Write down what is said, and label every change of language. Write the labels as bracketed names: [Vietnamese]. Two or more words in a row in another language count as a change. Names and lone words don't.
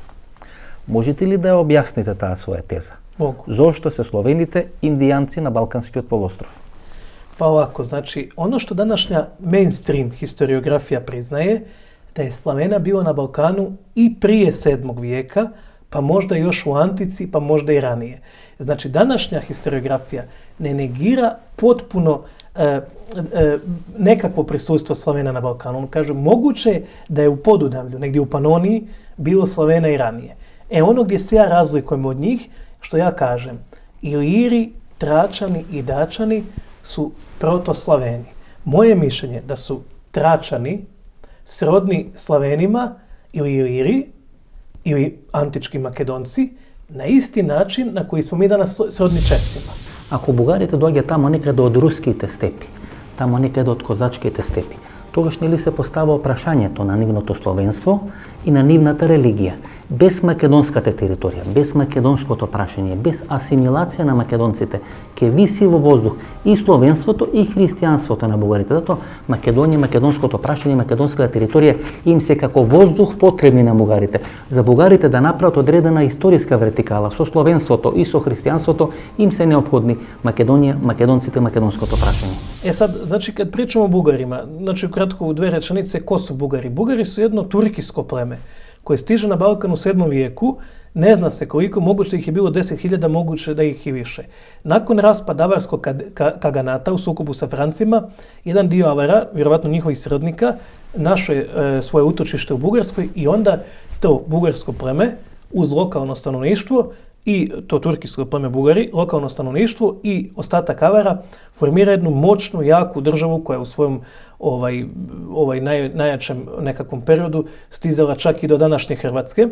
[Macedonian] Можете ли да ја објасните таа своја теза? [Bosnian] Могу. [Macedonian] Зошто се словените индијанци на Балканскиот полуостров? [Bosnian] Па овако, значи, оно што данашња мејнстрим историографија признае, да е Славена било на Балкану и прije 7. вijeka, pa možda još u antici, pa možda i ranije. Znači, današnja historiografija ne negira potpuno nekakvo prisustvo Slavena na Balkanu. On kaže, moguće je da je u Podunavlju, negdje u Panoniji, bilo Slavena i ranije. Ono gdje se ja razlikujem od njih, što ja kažem, Iliri, Tračani i Dačani su protoslaveni. Moje mišljenje da su Tračani srodni Slavenima ili Iliri ili antički Makedonci na isti način na koji smo mi danas srodni Česima. [Macedonian] Ако бугарите доаѓа тамо некаде од руските степи, тамо некаде од козачките степи, тогаш нели се постава прашањето на нивното словенство и на нивната религија. Без македонската територија, без македонското прашање, без асимилација на македонците, ќе виси во воздух и словенството и христијанството на бугарите. Затоа Македонија, македонското прашање, македонската територија им се како воздух потребни на бугарите. За бугарите да направат одредена историска вертикала со словенството и со христијанството им се неопходни Македонија, македонците, македонското прашање. [Bosnian] Сад, значи, kad pričamo o Bugarima, znači kratko u dve rečenice, ko su Bugari? Bugari su jedno turkijsko pleme koje stiže na Balkan u 7. vijeku, ne zna se koliko, moguće da ih je bilo 10.000, moguće da ih i više. Nakon raspada avarskog kaganata u sukobu sa Francima, jedan dio Avara, vjerovatno njihovih srodnika, našao je svoje utočište u Bugarskoj i onda to bugarsko pleme uz lokalno stanovništvo i to turkijsko pleme Bugari, lokalno stanovništvo i ostatak Avara formira jednu moćnu, jaku državu koja je u svojom najjačem nekakvom periodu stizala čak i do današnje Hrvatske.